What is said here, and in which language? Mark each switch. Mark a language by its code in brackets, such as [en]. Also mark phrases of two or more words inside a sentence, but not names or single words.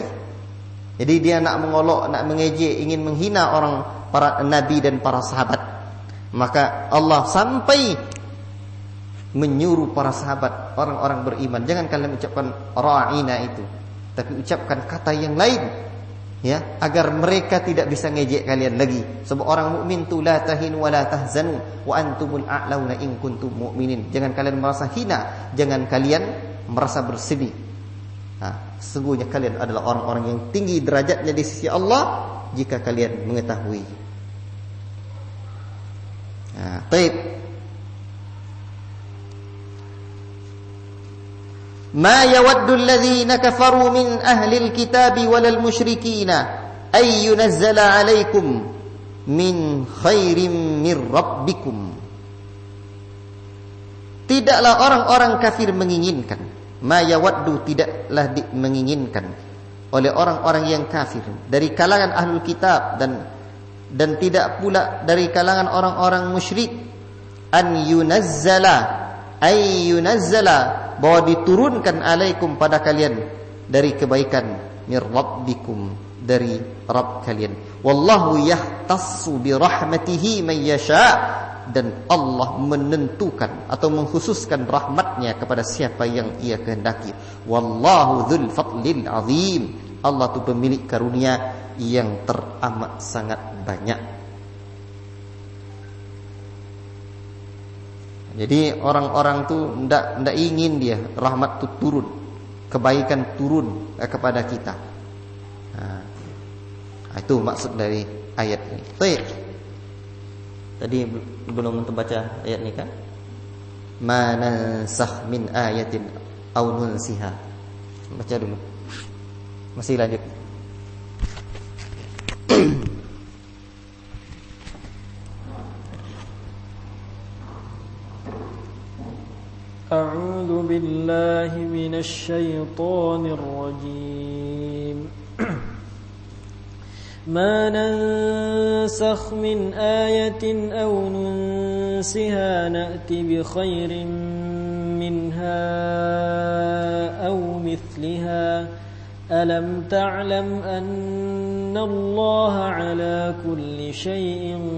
[id] Jadi dia nak mengolok, nak mengejek, ingin menghina para nabi dan para sahabat. Maka Allah sampai menyuruh para sahabat, orang-orang beriman, jangan kalian ucapkan ra'ina itu, tapi ucapkan kata yang lain, ya, agar mereka tidak bisa ngejek kalian lagi. Sebab orang mukmin tu [ar] لا تهنوا ولا تحزنوا وأنتم الأعلون إن كنتم مؤمنين. [id] Jangan kalian merasa hina, jangan kalian merasa bersedih. Sesungguhnya kalian adalah orang-orang yang tinggi derajatnya di sisi Allah jika kalian mengetahui. Baik. [ar] ما يود الذين كفروا من أهل الكتاب ولا المشركين أن ينزل عليكم من خير من ربكم. [id] Tidaklah orang-orang kafir menginginkan, [ar] ma yawaddu [id] tidaklah menginginkan oleh orang-orang yang kafir dari kalangan [ar] ahlul kitab [id] dan tidak pula dari kalangan orang-orang musyrik, [ar] an yunazzala ay yunazzala, [id] bahwa diturunkan alaikum pada kalian dari kebaikan, [ar] mir rabbikum, [id] dari Rabb kalian. [ar] والله يختص برحمته من يشاء, [id] dan Allah menentukan atau mengkhususkan rahmatnya kepada siapa yang ia kehendaki. [ar] Wallahu dzul fadlil azim, [id] Allah itu pemilik karunia yang teramat sangat banyak. Jadi orang-orang tu ndak ingin dia rahmat tu turun, kebaikan turun kepada kita. Itu maksud dari ayat ini. Baik. Tadi belum membaca ayat ini kan? [ar] ما ننسخ من آية أو ننسها. [id] Baca dulu. Masih lanjut. [ar] أعوذ بالله من الشيطان الرجيم ما ننسخ من آية أو ننسها نأت بخير منها أو مثلها ألم تعلم أن الله على كل شيء